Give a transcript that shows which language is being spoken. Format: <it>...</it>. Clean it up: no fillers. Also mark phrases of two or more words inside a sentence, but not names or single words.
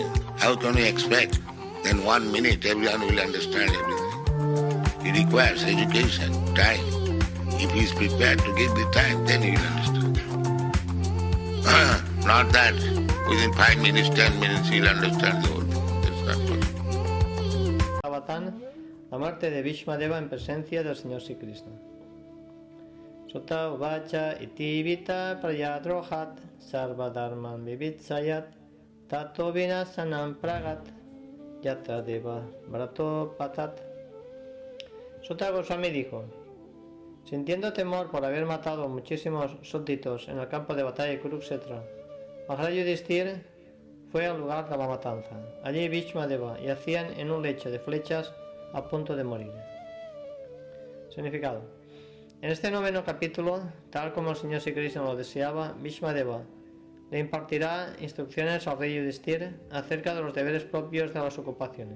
<en>How can we expect in 1 minute everyone will understand everything? It requires education, time. If he is prepared to give the time, then he will understand. Not that within 5 minutes, 10 minutes he will understand the whole thing. That's not possible.</en> <es>Bhagavatam, la muerte de Bhishmadeva en presencia del Señor Sri Krishna.</es> <sa>Sutta uvacha iti vita prayadrohat sarvadharman vivitsayat tato vinasanam pragat yatra deva brato patat.</sa> <es>Sutta Goswami dijo: sintiendo temor por haber matado muchísimos súbditos en el campo de batalla de Kurukshetra, Maharaj Yudhishthir fue al lugar de la matanza. Allí Bhishmadeva yacían en un lecho de flechas a punto de morir. Significado: en este noveno capítulo, tal como el Señor Sri Krishna lo deseaba, Bhishmadeva le impartirá instrucciones al rey Yudhishthir acerca de los deberes propios de las ocupaciones.</es>